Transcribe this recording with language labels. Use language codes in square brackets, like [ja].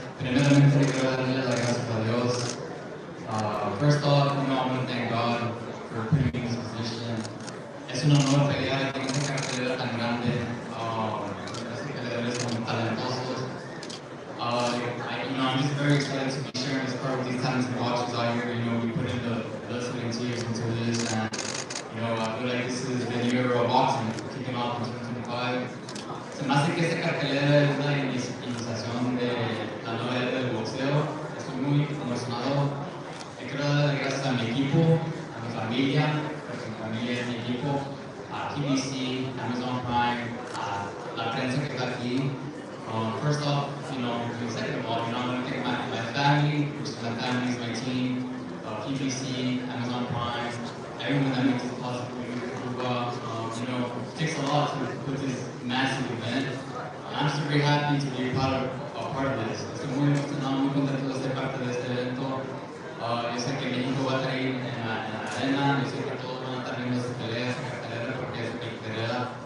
[es] Primeramente quiero darle las gracias a Dios. [en] First off, I want to thank God for putting me in this position. [es] Es un honor pelear en esta cartelera tan grande. Esta cartelera son talentosos. [en] I'm just very excited to be sharing this part with these talented boxers out here. We put in the blood, sweat, and tears into this, and I feel like this is the year of boxing, kicking off in 2025. [es] Se me hace que esta cartelera es la iniciación de la nueva era del boxeo. Estoy muy emocionado. Quiero dar gracias a mi equipo, a mi familia, porque mi familia es mi equipo, a PBC, Amazon Prime, a la prensa que está aquí. [en] First off, second of all, I want to thank my family, which is my family, is my team, PBC, Amazon Prime, everyone that makes it possible. It takes a lot to put this massive event. And I'm just very happy to be a part of this. [es] Estoy muy emocionado, muy contento de ser parte de este evento. Yo sé que México va a estar ahí en la arena, yo sé que todos van a estar viendo esta pelea, esta cartelera, porque es una cartelera.